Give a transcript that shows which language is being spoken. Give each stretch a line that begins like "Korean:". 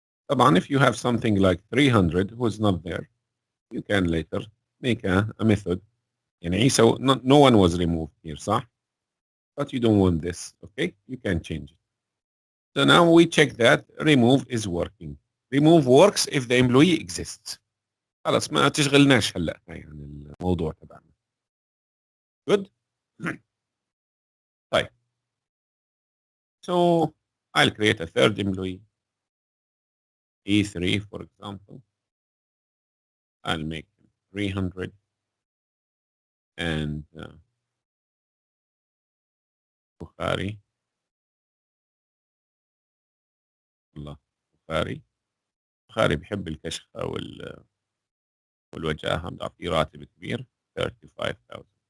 Arabic: طبعا
English: if you have something like 300 who is not there, you can later make a method.
Arabic: يعني
English: Isa, no one was removed here,
Arabic: صح?
English: But you don't want this. Okay. You can change it. So now we check that remove is working. Remove works if the employee exists.
Arabic: خلاص ما تشغلناش هلا يعني الموضوع تبعنا.
English: Good.
Arabic: طيب.
English: So I'll create a third employee. E3 for example. I'll make him 300 and Bukhari.
Arabic: الله بخاري. بخاري بحب الكشخة والوجاهة، بنعطيه راتب كبير 35,000.